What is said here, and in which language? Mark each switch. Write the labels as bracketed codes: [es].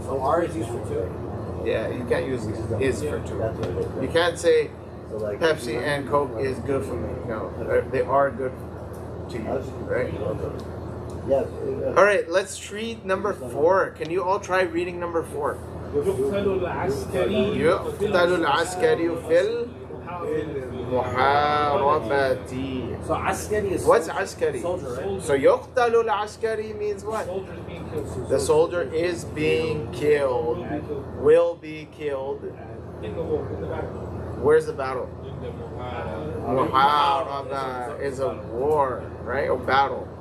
[en] So are is used for two. Yeah, you can't use is for two. You can't say Pepsi and Coke is good for me. No, they are good to you, right? Yeah. All right, let's read number 4. Can you all try reading number 4? [ar] يقتل العسكري يقتل العسكري في المحاربة. [en] So askari is What's askari? soldier, right? So [ar] يقتل العسكري [en] means what? soldiers being killed. The soldier is being killed, will be killed. In the war, in the battle. Where's the battle? Muharaba is a war, right? Or battle.